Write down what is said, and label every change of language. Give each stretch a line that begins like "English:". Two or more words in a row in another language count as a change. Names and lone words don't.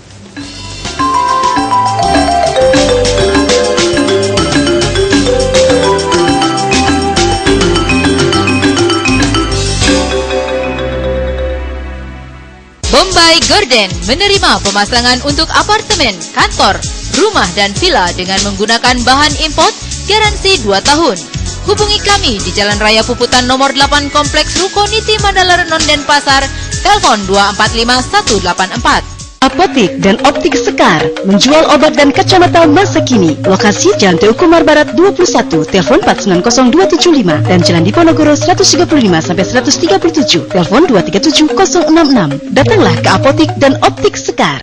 Indonesian: Bombay Garden menerima pemasangan untuk apartemen, kantor, rumah dan villa dengan menggunakan bahan import, garansi 2 tahun. Hubungi kami di Jalan Raya Puputan nomor 8 Kompleks Ruko Niti Mandala Renon Denpasar, telepon 245184. Apotik dan Optik Sekar menjual obat dan kacamata masa kini. Lokasi Jalan Teguh Umar Barat 21, telepon 490275 dan Jalan Diponegoro 135 sampai 137, telepon 237066. Datanglah ke Apotik dan Optik Sekar.